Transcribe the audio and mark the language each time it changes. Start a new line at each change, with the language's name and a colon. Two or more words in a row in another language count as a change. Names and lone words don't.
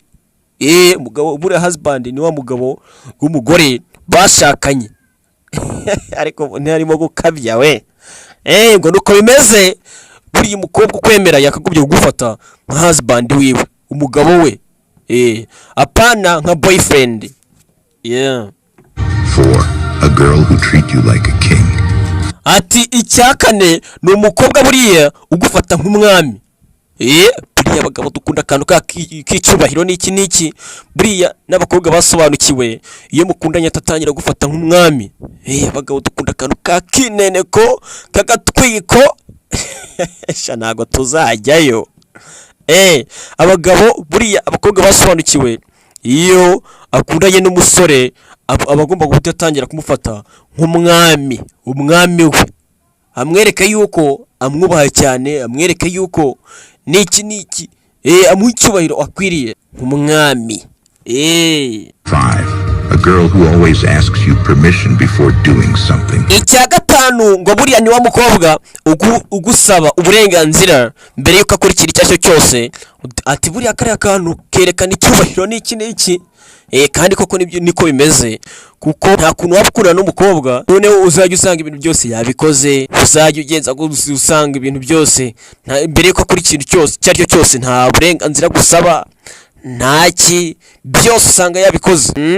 Kinyarwanda: Umugabo buri husband ni wa mugabo w'umugore bashakanye. Ariko ntarimo gukabya we. Ngo nuko bimeze, buri umukobwa kwemera yakagobye gufata nka husband wiwe, umugabo we. Apana nka boyfriend. 4.
English: A girl who treat you like a king.
Kinyarwanda: Ati icyakane ni umukobwa buriya ugufata nk'umwami. Buriya abagabo dukunda akantu k'icyubahiro n'iki buriya n'abakobwa basobanukiwe, iyo mukundanye atatangira gufata nk'umwami. Abagabo dukunda akantu kakineneko kagatwiko. Ntago tuzajyayo. Abagabo buriya abakobwa basobanukiwe, iyo akundanye n'umusore abagomba guhita atangira kumufata nk'umwami, umwami we, amwereka yuko amwubaha cyane, amwereka yuko niki amuha icyubahiro akwiriye nk'umwami. 5.
English: A girl who always asks you permission before doing something.
Kinyarwanda: Icya gatanu ngo buriya ni wa mukobwa ugusaba uburenganzira mbere yuko akora ikintu cyacyo cyose. Ati buriya kariya kantu kerekana icyubahiro n'iki kandi koko niko bimeze, kuko nta kuntu wabukura n'umukobwa noneho uzajya usanga ibintu byose yabikoze, uzajya ugenza usanga ibintu byose mbere yuko akora ikintu cyose cyaryo cyose, nta burenganzira gusaba ntaki, byose usanga yabikoze.